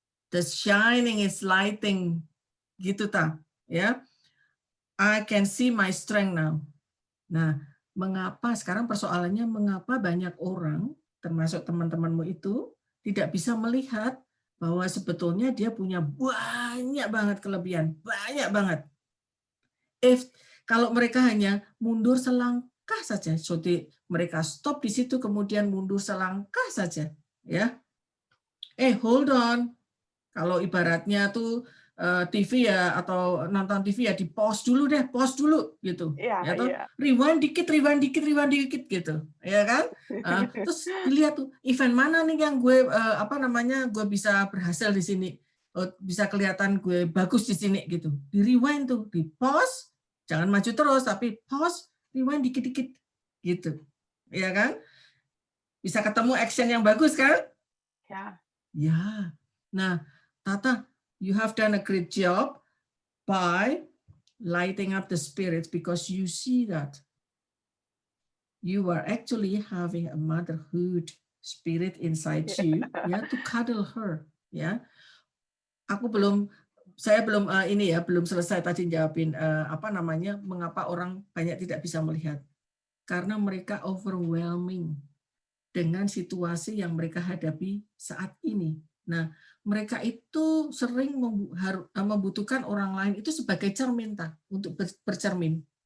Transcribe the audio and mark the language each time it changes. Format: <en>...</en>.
<en>The shining is lighting. Gitu, Ta. Ya. I can see my strength now.</en> <id>Nah, mengapa sekarang persoalannya mengapa banyak orang, termasuk teman-temanmu itu, tidak bisa melihat bahwa sebetulnya dia punya banyak banget kelebihan, banyak banget. Kalau mereka hanya mundur selangkah saja, jadi mereka stop di situ kemudian mundur selangkah saja, ya.</id> <en>Hold on.</en> <id>Kalau ibaratnya tuh TV ya atau nonton TV ya di pause dulu gitu. Ya toh, rewind dikit gitu. Ya kan? Terus dilihat tuh event mana nih yang gue gue bisa berhasil di sini. Bisa kelihatan gue bagus di sini gitu. Di rewind tuh, di pause, jangan maju terus tapi pause, rewind dikit-dikit gitu. Ya kan? Bisa ketemu action yang bagus kan? Ya.</id> <en>Nah, Tata, you have done a great job by lighting up the spirits because you see that you are actually having a motherhood spirit inside you, ya, to cuddle her, ya.</en> <id>Saya belum selesai tadi jawabin mengapa orang banyak tidak bisa melihat. Karena mereka overwhelming dengan situasi yang mereka hadapi saat ini. Nah, mereka itu sering membutuhkan orang lain itu sebagai cermin untuk bercermin.</id>